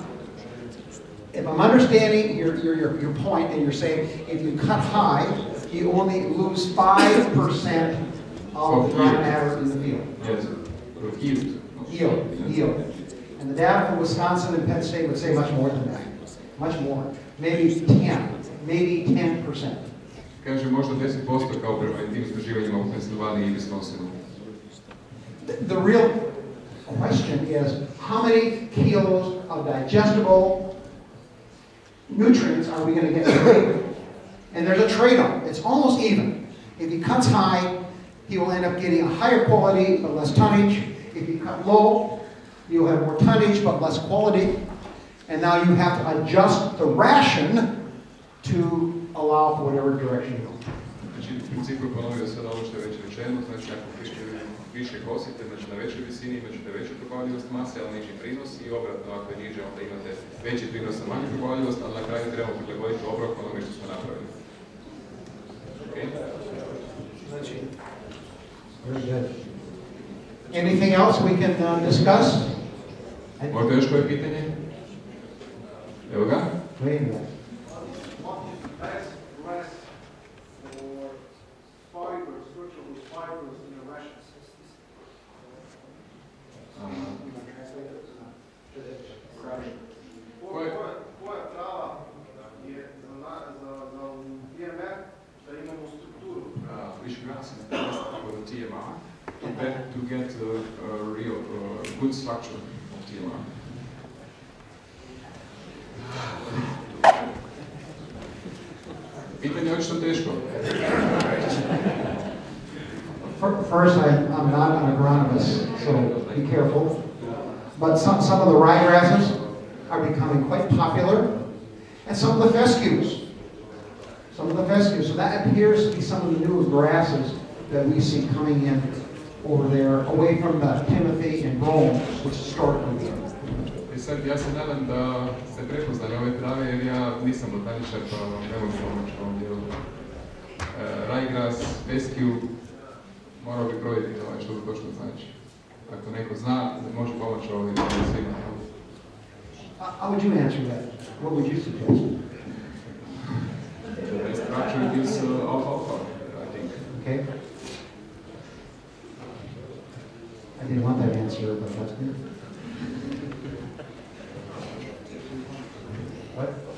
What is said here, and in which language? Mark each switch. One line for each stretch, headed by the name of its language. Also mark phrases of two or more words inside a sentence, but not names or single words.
English: If I'm understanding your point, and you're saying if you cut high, you only lose 5% of the dry matter in the field. Yes, Yield. And the data from Wisconsin and Penn State would say much more than that. Much more. Maybe 10%.
Croatian: Kaže možda 10% kao prema tim istraživanjima u Pensilvaniji i Wisconsinu.
English: The real question is how many kilos of digestible nutrients are we going to get today? And there's a trade-off. It's almost even. If he cuts high, he will end up getting a higher quality but less tonnage. If you cut low, you'll have more tonnage but less quality. And now you have to adjust the ration to allow for whatever direction you go.
Croatian: Znači, u principu je ponovio sad ovo što je već rečeno, znači ako više kosite, znači na većoj visini imat veću probavljivost mase, ali niži prinos i obratno, ako je niže, onda imate veći prinos na manju probavljivost, ali na kraju trebamo prilagoditi obrok onome što smo napravili.
English: Okay?
Croatian: Znači,
English: anything else we can discuss?
Croatian: Možda još koje pitanje? Evo ga.
English: Wait a minute.
Croatian: Koja trava je za PMR da imamo strukturu?
English: Which grass is the best for the TMR to get a real good structure of TMR?
Croatian: Pitanje je očito teško.
English: First, I'm not an agronomist, so be careful. But some of the ryegrasses are becoming quite popular, and some of the fescues. So that appears to be some of the new grasses that we see coming in over there, away from the Timothy and Rome, which historically were.
Croatian: Sad, ja se nadam da ste prepoznali ove trave jer ja nisam botaničar pa vam ne mogu pomoći u ovom dijelu. Rajgras, fescue, morao bi provjeriti što to točno znači. Ako neko zna, može pomoći ovdje svima.
English: How would you answer that? What would you suggest? The best structure is alfalfa, I think. Okay. I didn't want that answer, but that's good. What?